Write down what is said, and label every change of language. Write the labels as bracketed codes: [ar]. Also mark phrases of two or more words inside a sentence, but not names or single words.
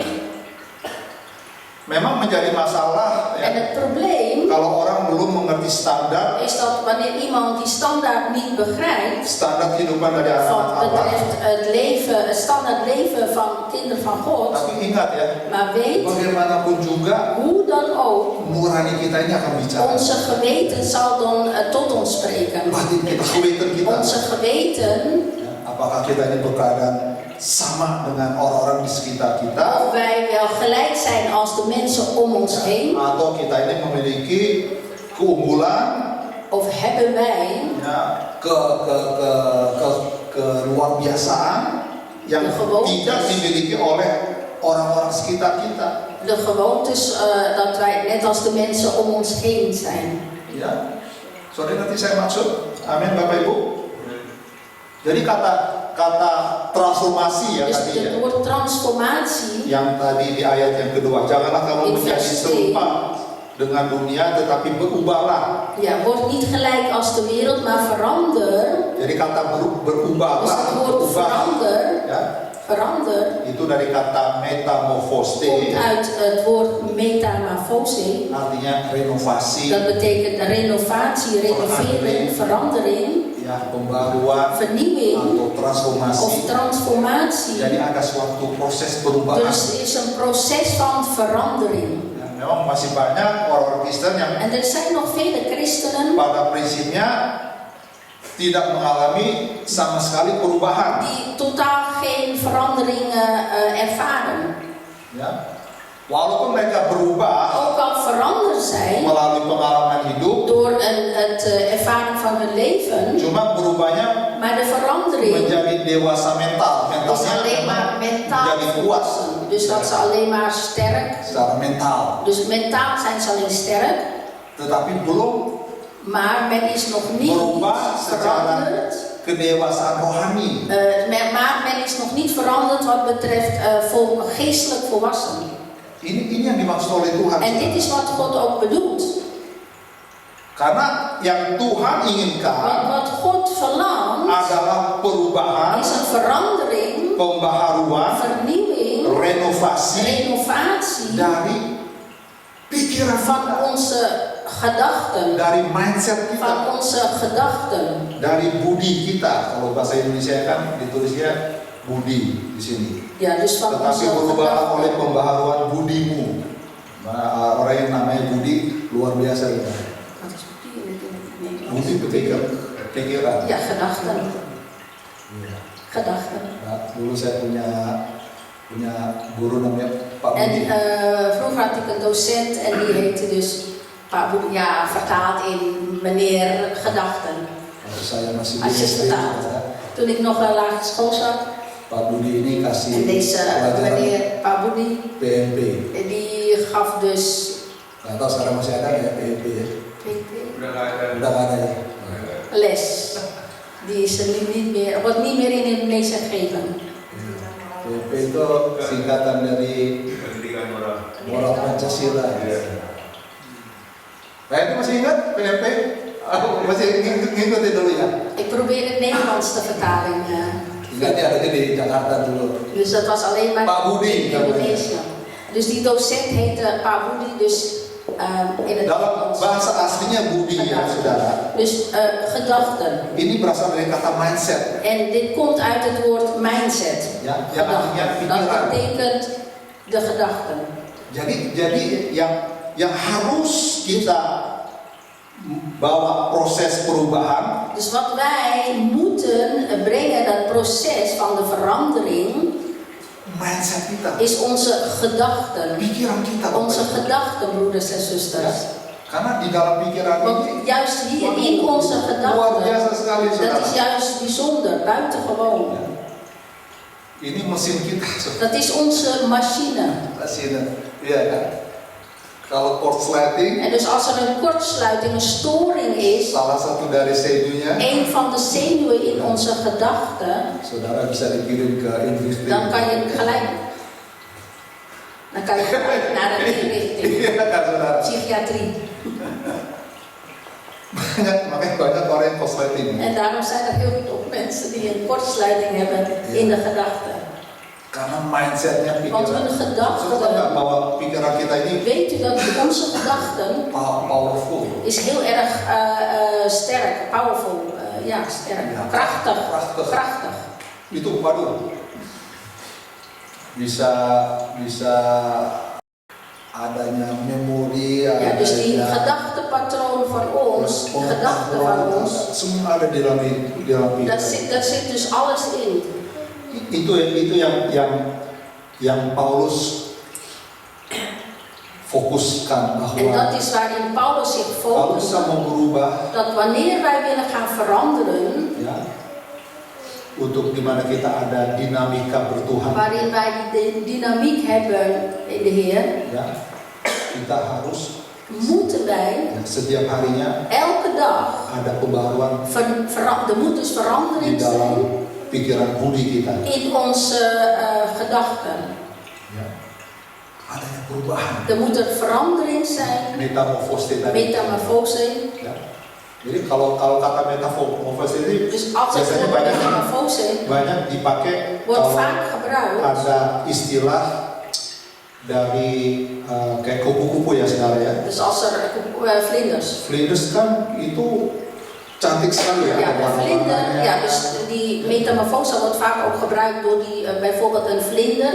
[nl] Is er amen? [id] Memang menjadi masalah [nl] En ya, het probleem [id] kalau orang belum mengerti standar [nl] is dat wanneer iemand die standaard niet begrijpt, [id] standar kehidupan dari [nl] wat [id] anak-anak Allah. [nl] betreft het leven, het standaard leven van kinderen van God. [id] Tapi ingat ya, [nl] Maar weet, [id] bagaimanapun juga [nl] hoe dan ook, [id] nurani kita ini akan bicara. [nl] onze geweten zal dan tot ons spreken. [id] Batin kita, geweten kita. [nl] Onze geweten, [id] Ya, apakah kita ini berkeadaan sama dengan orang-orang di sekitar kita, [nl] of wij wel gelijk zijn als de mensen om ons heen, [id] atau kita ini memiliki keunggulan, [nl] of hebben wij [id] ya, ke luar biasaan yang [nl] De gewoontes. [id] tidak dimiliki oleh orang-orang sekitar kita. [nl] de gewoontes dat wij net als de mensen om ons heen zijn. [id] Ya, sorry nanti saya maksud. Amin Bapak Ibu. Jadi kata transformasi ya [nl] Dus [id] tadi ya. [nl] het woord transformatie, [id] Yang tadi di ayat yang kedua, janganlah kamu menjadi Investasi. serupa dengan dunia, tetapi berubahlah. [nl] ja, wordt niet gelijk als de wereld, maar verander. [id] Jadi kata [nl] Dus [id] berubahlah, [nl] het woord [id] berubah, [nl] verander, ya, verander, [id] itu dari kata metamorfose, [nl] komt uit het woord metamorfose. [id] artinya renovasi, [nl] Dat betekent renovatie, renovering, verandering, [id] ya, pembaruan [nl] vernieuwing [id] atau transformasi. [nl] of transformatie. [id] Jadi ada suatu proses perubahan. [nl] Dus het is een proces van verandering. [id] Ya, memang masih banyak orang Kristen yang [nl] En er zijn nog vele christenen [id] pada prinsipnya tidak mengalami sama sekali perubahan. [nl] die totaal geen veranderingen ervaren. [id] Ya. Walaupun mereka berubah [nl] Ook al veranderd zijn [id] melalui pengalaman hidup, [nl] door het ervaren van hun leven, [id] cuma berubahnya [nl] maar de verandering [id] menjadi dewasa mental, [nl] is [id] mentalnya [nl] alleen maar [id] memang [nl] mentaal [id] menjadi kuat [nl] volwassen. Dus dat ze alleen maar sterk, [id] secara mental, [nl] dus mentaal zijn ze alleen sterk, [id] tetapi belum [nl] maar men is nog niet [id] berubah secara [nl] veranderd. [id] kedewasaan rohani. [nl] Maar men is nog niet veranderd wat betreft geestelijk volwassen. [id] Ini yang dimaksud oleh Tuhan. [nl] En dit is wat God ook bedoelt. [id] Karena yang Tuhan [nl] Want [id] inginkan [nl] wat God verlangt [id] adalah perubahan, [nl] is een verandering, [id] pembaharuan, [nl] vernieuwing, [id] renovasi [nl] renovatie [id] dari pikiran [nl] van [id] kita, [nl] onze gedachten. [id] dari mindset kita, [nl] Van onze gedachten. [id] dari budi kita. Kalau bahasa Indonesia kan ditulisnya budi di sini. [nl] Ja, dus van [id] Tetapi [nl] onze [id] berubahlah oleh [nl] gedachten. [id] pembaharuan budimu. Nah, orang yang namanya budi luar biasa ya. [nl] Wat is budi in het Nederlands? [id] Budi betekent pikiran. [nl] Ja, gedachten. [id] Iya. [nl] Gedachten. [id] Nah, dulu saya punya guru namanya Pak [nl] En [id] Budi. [nl] vroeger had ik een docent en die heette dus Pak Budi, ja, vertaald in meneer Gedachten. [id] Waktu saya masih [nl] Als je [id] SD, [nl] vertaalt. [id] ya, [nl] Toen ik nog een lagere school zat. [id] Pak Budi ini kasih [nl] En deze [id] pelajaran [nl] meneer Pak Budi, [id] PMP. [nl] die gaf dus [id] Nggak tahu sekarang masih ada ya PMP ya? Udah nggak ada. Udah nggak ada ya? [nl] les. Die is er nu niet meer, wordt niet meer in Indonesia gegeven. [id] PMP itu singkatan dari Pendidikan moral. Moral Pancasila. Nah itu masih ingat PMP? Masih ngikutin dulu ya? [nl] Ik probeer het Nederlands te vertalen. [id] Ingatnya adanya di Jakarta dulu. [nl] Dus dat was alleen maar [id] Pak Budi [nl] in Indonesië. Dus die docent heette Pak Budi, dus in het [id] Dalam [nl] Nederlands. [id] bahasa aslinya budi ya saudara. [nl] Dus gedachten. [id] Ini berasal dari kata mindset. [nl] En dit komt uit het woord mindset. [id] Ya, yang artinya [nl] Gedachten. Dat [id] pikiran. [nl] betekent de gedachten. [id] Jadi yang harus kita bawa proses perubahan [nl] Dus wat wij moeten brengen, dat proces van de verandering, [id] mindset kita, [nl] is onze gedachten. [id] pikiran kita. [nl] Onze gedachten, broeders en zusters. [id] Karena di dalam pikiran [nl] Want [id] ini [nl] juist hier in onze [id] luar biasa [nl] gedachten, [id] sekali [nl] dat [id] saudara. [nl] is juist bijzonder, buitengewoon. [id] Ini mesin kita, saudara. [nl] Dat is onze machine. [id] Mesin, iya kan? Kalau korsleting, [nl] En dus als er een kortsluiting, een storing is, [id] salah satu dari senunya, [nl] een van de zenuwen in onze gedachten, [id] saudara bisa dikirim ke industri. [nl] dan kan je gelijk naar de inrichting, [id] Iya kan saudara. [nl] psychiatrie. [id] Makanya banyak orang yang korsleting. [nl] En daarom zijn er heel veel mensen die een kortsluiting hebben in de gedachten. [id] Karena mindsetnya [nl] Want [id] pikiran. [nl] hun [id] Saudara nggak [nl] gedachten, [id] bawa pikiran kita kita ini [nl] Weet u dat onze gedachten [id] powerful. [nl] is heel erg sterk, powerful, ja sterk, Ja. krachtig, Krachtig. krachtig. [id] Itu waduh. Bisa adanya memori, [nl] Ja, dus die [id] adanya [nl] gedachtepatroon van ons, de gedachten van ons, [id] semua ada di dalam pikiran. [nl] daar zit dus alles in. [id] Itu yang Paulus fokuskan [nl] En dat [id] bahwa [nl] is waarin Paulus zich [id] kalau [nl] focust, [id] kita mau berubah, [nl] dat wanneer wij willen gaan veranderen, [id] ya, untuk dimana kita ada dinamika bertuhan, [nl] waarin wij die dynamiek hebben in de Heer, [id] ya, kita harus [nl] moeten wij [id] ya, setiap harinya [nl] elke dag, [id] ada pembaruan [nl] er moet dus [id] di [nl] verandering zijn [id] dalam pikiran budi kita. [nl] in onze gedachten. [id] Ya. Adanya perubahan, [nl] Er moet er verandering zijn, [id] metamorfose tadi. [nl] metamorfose. [id] Ya. Jadi kalau kata metamorfose ini [nl] Dus als het [id] biasanya [nl] woord metamorfose [id] banyak dipakai [nl] wordt [id] kalau [nl] vaak gebruikt. [id] ada istilah dari kayak kupu-kupu ya saudara ya. [nl] Dus als er vlinders. [id] Vlinders kan itu cantik sekali ya. [nl] Ja, [id] ada [nl] een vlinder. [id] warna-warnanya. [nl] Ja, dus die metamorfose wordt vaak ook gebruikt door die, bijvoorbeeld een vlinder.